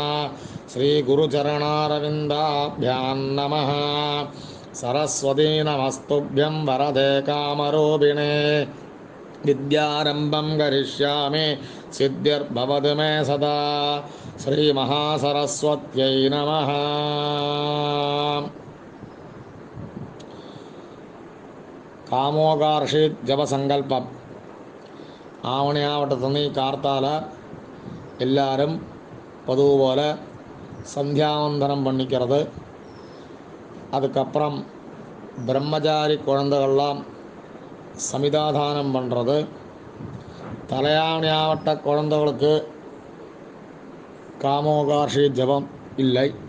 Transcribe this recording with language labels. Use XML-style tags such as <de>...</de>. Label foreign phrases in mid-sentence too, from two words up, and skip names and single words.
<sa>श्रीगुरुचरणारविन्दाभ्यां नमः। सरस्वती नमस्तुभ्यं वरदे कामरूपिणे विद्यारम्भं करिष्यामि सिद्धिर्भवतु मे सदा। श्रीमहासरस्वत्यै नमः।</sa> <ta>காமோகார்ஷித் ஜபசங்கல்பம். ஆவணியாவட்டத்துநின்னு கார்த்தால எல்லாரும் பதுவு போல சந்தியாவந்தனம் பண்ணிக்கிறது. அதுக்கப்புறம் பிரம்மச்சாரி குழந்தைகள்லாம் சமிதாதானம் பண்ணுறது. தலையாவணியாவட்ட குழந்தைகளுக்கு காமோகார்ஷி ஜபம் இல்லை.</ta>